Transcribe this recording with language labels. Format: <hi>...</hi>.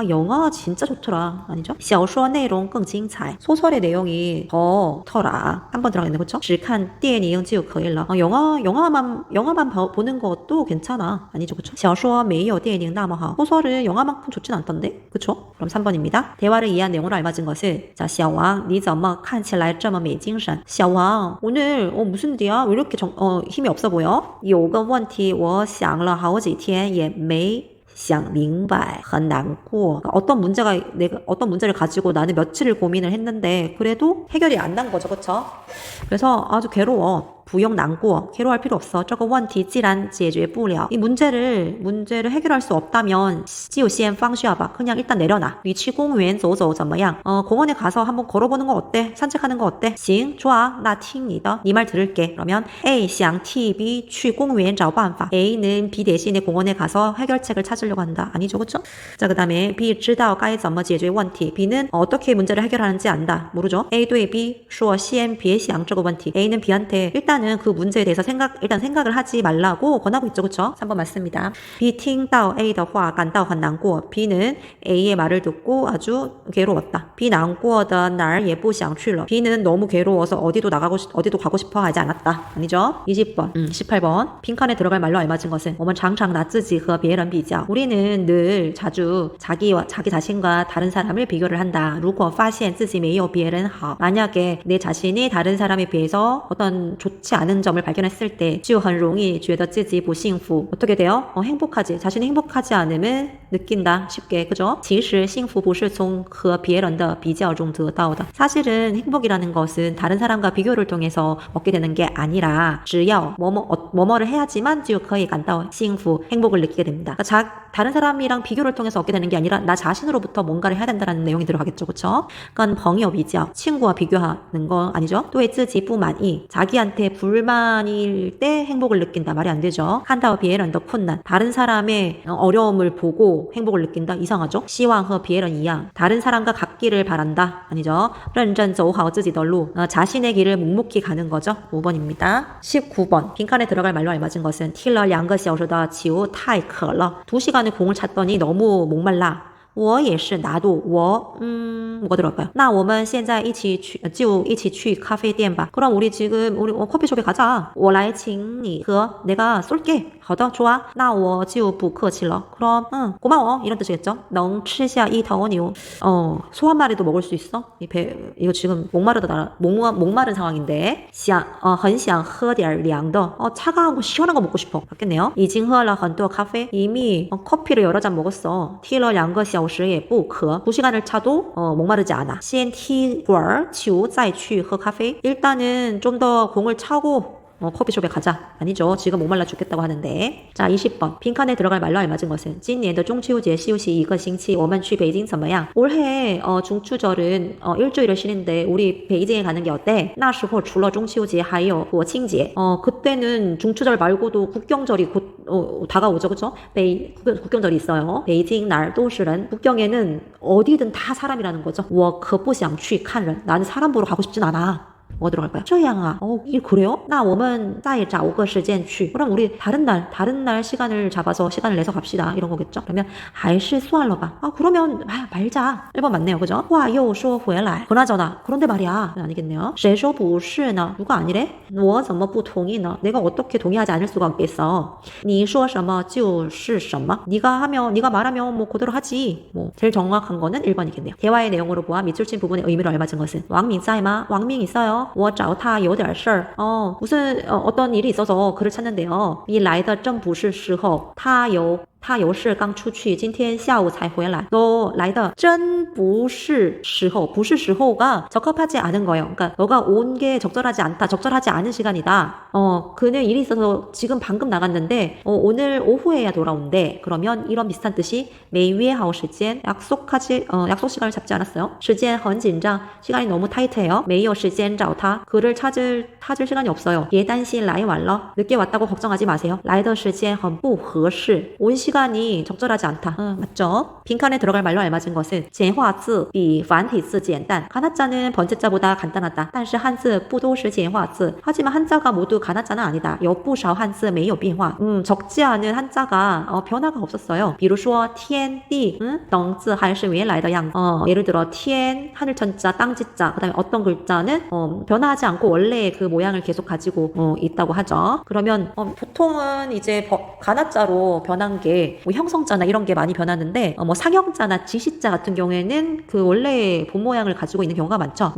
<ko>영화 진짜 좋더라. 아니죠?</ko> <zh>小说内容更精彩.</zh> <ko>소설의 내용이 더 터라. 한 번 들어가겠네, 그쵸?</ko> <zh>只看电影就可以了.</zh> <ko>영화만 보는 것도 괜찮아. 아니죠, 그쵸?</ko> <zh>小说没有电影那么好.</zh> <ko>소설은 영화만큼 좋진 않던데, 그쵸? 그럼 3번입니다. 대화를 이해한 내용으로 알맞은 것을.</ko> <zh>자, 小王,你怎么看起来这么没精神?</zh> <ko>小王, 오늘 무슨 일이야? 왜 이렇게 힘이 없어 보여?</ko> <zh>有个问题我想了好几天也没想明白,很难过.</zh> <ko>어떤 문제를 가지고 나는 며칠을 고민을 했는데 그래도 해결이 안 난 거죠, 그렇죠? 그래서 아주 괴로워.</ko> <zh>不用难过.</zh> <ko>괴로워할 필요 없어.</ko> <zh>这个问题既然解决不了.</zh> <ko>이 문제를 해결할 수 없다면</ko> <zh>就先放下吧.</zh> <ko>그냥 일단 내려놔.</ko> <zh>你去公园走走怎么样?</zh> <ko>공원에 가서 한번 걸어보는 거 어때? 산책하는 거 어때? 行, 좋아. 나</ko> <zh>听你的.</zh> <ko>네 말 들을게.</ko> <zh>그러면 A 想替 B 去公园找办法.</zh> <ko>A는 B 대신에 공원에 가서 해결책을 찾으려고 한다. 아니죠, 그렇죠? 자, 그다음에</ko> <zh>B 知道该怎么解决问题.</zh> <ko>B는 어떻게 문제를 해결하는지 안다. 모르죠?</ko> <zh>A 对 B 说先别想这个问题.</zh> <ko>A는 B한테 일단은 그 문제에 대해서 생각을 하지 말라고 권하고 있죠, 그쵸? 3번 맞습니다.</ko> <zh>B 听到 A 的话感到很难过.</zh> <ko>B는 A의 말을 듣고 아주 괴로웠다.</ko> <zh>B 难过的哪儿也不想去了.</zh> <ko>B는 너무 괴로워서 어디도 가고 싶어 하지 않았다. 아니죠? 20번, 18번. 빈칸에 들어갈 말로 알맞은 것은</ko> <zh>我们常常拿自己和别人比较.</zh> <ko>우리는 늘 자주 자기 자신과 다른 사람을 비교를 한다.</ko> <zh>如果发现自己没有别人好.</zh> <ko>만약에 내 자신이 다른 사람에 비해서 어떤 좋지 않은 점을 발견했을 때</ko> <zh>就很容易觉得自己不幸福.</zh> <ko>어떻게 돼요? 자신이 행복하지 않음을 느낀다. 쉽게, 그죠?</ko> <zh>其实幸福不是从和别人的比较中得到的.</zh> <ko>사실은 행복이라는 것은 다른 사람과 비교를 통해서 얻게 되는 게 아니라 只要뭐뭐를 해야지만</ko> <zh>就可以感到幸福,</zh> <ko>행복을 느끼게 됩니다. 그러니까 다른 사람이랑 비교를 통해서 얻게 되는 게 아니라 나 자신으로부터 뭔가를 해야 된다는 내용이 들어가겠죠, 그렇죠? 그건 朋友比较, 친구와 비교하는 거 아니죠?</ko> <zh>对自己不满意,</zh> <ko>자기한테 불만일 때 행복을 느낀다. 말이 안 되죠.</ko> <zh>看到别人的困难,</zh> <ko>다른 사람의 어려움을 보고 행복을 느낀다. 이상하죠?</ko> <zh>希望和别人一样,</zh> <ko>다른 사람과 같기를 바란다. 아니죠?</ko> <zh>认真走好自己的路,</zh> <ko>자신의 길을 묵묵히 가는 거죠. 5번입니다. 19번. 빈칸에 들어갈 말로 알맞은 것은</ko> <zh>踢了2个小时的球太渴了.</zh> <ko>2시간을 공을 찼더니 너무 목말라.</ko> <zh>我也是</zh> <ko>나도 我 뭐가 들어갈까요?</ko> <zh>那我们现在一起去咖啡店吧.</zh> <ko>그럼 우리 커피숍에 가자.</ko> <zh>我来请你喝.</zh> <ko>내가 쏠게.</ko> <zh>好的,</zh> <ko>좋아.</ko> <zh>那我就不客气了.</zh> <ko>그럼 고마워. 이런 뜻이겠죠?</ko> <zh>能吃下一头牛.</zh> <ko>소 한 마리도 먹을 수 있어? 이거 지금 목마른 상황인데.</ko> <zh>很想喝点凉的.</zh> <ko>차가운 거 시원한 거 먹고 싶어. 맞겠네요.</ko> <zh>已经喝了很多咖啡.</zh> <ko>이미 커피를 여러 잔 먹었어.</ko> <zh>踢了2个小时也不渴.</zh> <ko>2시간을 차도 목마르지 않아.</ko> <zh>先踢会儿球再去喝咖啡.</zh> <ko>일단은 좀 더 공을 차고 커피숍에 가자. 아니죠. 지금 목말라 죽겠다고 하는데. 자, 20번. 빈칸에 들어갈 말로 알맞은 것은</ko> <zh>今年的中秋节休息一个星期我们去北京怎么样?</zh> <ko>올해 중추절은 일주일을 쉬는데 우리 베이징에 가는 게 어때?</ko> <zh>那时候除了中秋节还有国庆节.</zh> <ko>그때는 중추절 말고도 국경절이 곧 다가오죠. 그쵸? 국경절이 있어요. 베이징 날</ko> <zh>都是人.</zh> <ko>국경에는 어디든 다 사람이라는 거죠.</ko> <zh>我可不想去看人.</zh> <ko>나는 사람 보러 가고 싶진 않아. 뭐가 들어갈까요?</ko> <zh>这样啊.</zh> <ko>이게 그래요?</ko> <zh>那我们再找个时间去.</zh> <ko>그럼 우리 다른 날 시간을 잡아서 시간을 내서 갑시다. 이런 거겠죠? 그러면</ko> <zh>还是算了吧.</zh> <ko>그러면 말자. 1번 맞네요. 그죠?</ko> <zh>话又说回来.</zh> <ko>그나저나 그런데 말이야. 아니겠네요.</ko> <zh>谁说不是呢?</zh> <ko>누가 아니래?</ko> <zh>我怎么不同意呢?</zh> <ko>내가 어떻게 동의하지 않을 수가 없겠어.</ko> <zh>你说什么就是什么.</zh> <ko>네가 말하면 뭐 그대로 하지. 제일 정확한 거는 1번이겠네요. 대화의 내용으로 보아 밑줄 친 부분의 의미로 알맞은 것은</ko> <zh>王明在吗? 王明</zh> <ko>있어요.</ko> <zh>我找他有点事儿.</zh> <ko>무슨 어떤 일이 있어서 그를 찾는데요.</ko> <zh>你来的真不是时候. 他有事刚出去今天下午才回来. 너 来的真不是时候.</zh> <ko>不是时候가 적합하지 않은 거예요. 그러니까 너가 온 게 적절하지 않다. 적절하지 않은 시간이다. 그는 일이 있어서 지금 방금 나갔는데 오늘 오후에야 돌아온대. 그러면 이런 비슷한 뜻이</ko> <zh>没约好时间.</zh> <ko>약속 시간을 잡지 않았어요.</ko> <zh>时间很紧张.</zh> <ko>시간이 너무 타이트해요.</ko> <zh>没有时间找他.</zh> <ko>그를 찾을 시간이 없어요.</ko> <zh>别担心来晚了.</zh> <ko>늦게 왔다고 걱정하지 마세요.</ko> <zh>来的时间很不合适.</zh> <ko>온 시간 시간이 적절하지 않다. 맞죠? 빈칸에 들어갈 말로 알맞은 것은</ko> <zh>简化字比繁体字简单.</zh> <ko>가나자는 번째자보다 간단하다.</ko> <zh>但是汉字不都是简化字.</zh> <ko>하지만 한자가 모두 가나자는 아니다.</ko> <zh>有不少汉字没有变化.</zh> <ko>적지 않은 한자가 변화가 없었어요.</ko> <zh>比如说天地等字还是原来的样子.</zh> <ko>예를 들어 天 하늘천자 땅지자 그다음에 어떤 글자는 변화하지 않고 원래 그 모양을 계속 가지고 있다고 하죠. 그러면 보통은 이제 가나자로 변한 게 뭐 형성자나 이런 게 많이 변하는데 뭐 상형자나 지시자 같은 경우에는 그 원래 본 모양을 가지고 있는 경우가 많죠.</ko>